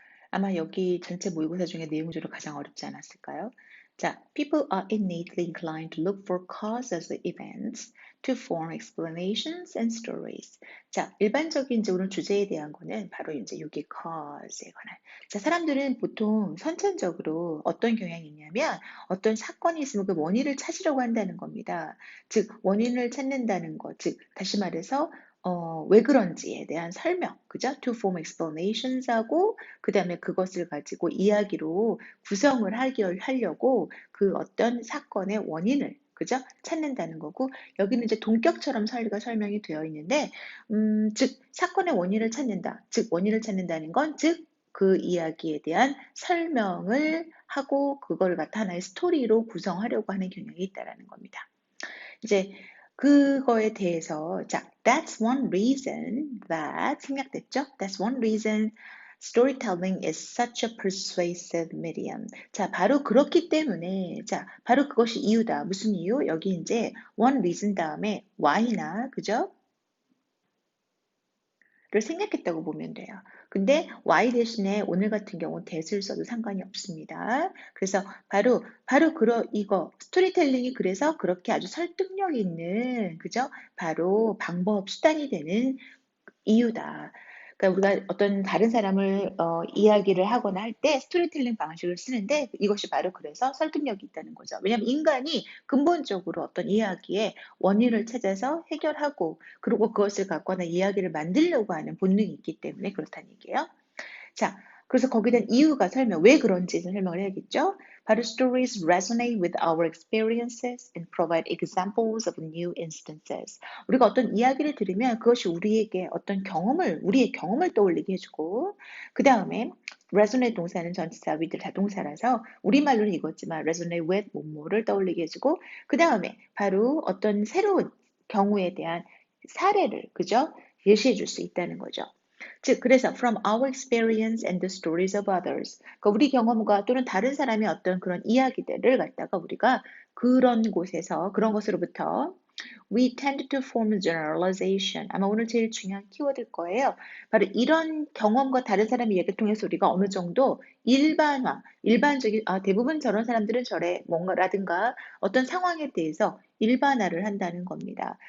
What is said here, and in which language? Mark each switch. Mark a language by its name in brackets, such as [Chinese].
[Korean] 아마 여기 전체 모의고사 중에 내용 중에 가장 어렵지 않았을까요? [English] 자, people are innately inclined to look for causes of events to form explanations and stories. [Korean] 자, 일반적인 이제 오늘 주제에 대한 거는 바로 이제 여기 cause에 관한. 자, 사람들은 보통 선천적으로 어떤 경향이 있냐면 어떤 사건이 있으면 그 원인을 찾으려고 한다는 겁니다. 즉, 원인을 찾는다는 것, 즉, 다시 말해서 왜 그런지에 대한 설명, 그죠? [English] To form explanations [Korean] 하고, 그 다음에 그것을 가지고 이야기로 구성을 하려고 그 어떤 사건의 원인을, 그죠? 찾는다는 거고, 여기는 이제 동격처럼 설명이 되어 있는데, 즉, 사건의 원인을 찾는다. 즉, 원인을 찾는다는 건, 즉, 그 이야기에 대한 설명을 하고, 그걸 갖다 하나의 스토리로 구성하려고 하는 경향이 있다라는 겁니다. 이제 그거에 대해서 자, [English] that's one reason that [Korean] 생략됐죠? [English] That's one reason storytelling is such a persuasive medium. [Korean] 자, 바로 그렇기 때문에 자, 바로 그것이 이유다. 무슨 이유? 여기 이제 one reason 다음에 why나 그죠? 를 생략했다고 보면 돼요. 근데 y 대신에 오늘 같은 경우 that을 써도 상관이 없습니다. 그래서 바로 이거 스토리텔링이 그래서 그렇게 아주 설득력 있는 그죠? 바로 방법 수단이 되는 이유다. 그러니까 우리가 어떤 다른 사람을 이야기를 하거나 할 때 스토리텔링 방식을 쓰는데 이것이 바로 그래서 설득력이 있다는 거죠. 왜냐하면 인간이 근본적으로 어떤 이야기의 원인을 찾아서 해결하고 그리고 그것을 갖거나 이야기를 만들려고 하는 본능이 있기 때문에 그렇다는 얘기예요. 자, 그래서 거기에 대한 이유가 왜 그런지 설명을 해야겠죠? [English] 바로 stories resonate with our experiences and provide examples of new instances. [Korean] 우리가 어떤 이야기를 들으면 그것이 우리의 경험을 떠올리게 해주고, 그 다음에 resonate 동사는 전치사 with 자동사라서 우리말로는 이거지만 resonate with 뭐뭐를 떠올리게 해주고, 그 다음에 바로 어떤 새로운 경우에 대한 사례를, 그죠? 예시해 줄 수 있다는 거죠. 즉, 그래서 [English] from our experience and the stories of others. [Korean] 그러니까 우리 경험과 또는 다른 사람의 어떤 그런 이야기들을 갖다가 우리가 그런 곳에서, 그런 것으로부터 [English] we tend to form generalization. [Korean] 아마 오늘 제일 중요한 키워드일 거예요. 바로 이런 경험과 다른 사람의 이야기를 통해서 우리가 어느 정도 일반적인, 대부분 저런 사람들은 저래, 뭔가라든가 어떤 상황에 대해서 일반화를 한다는 겁니다.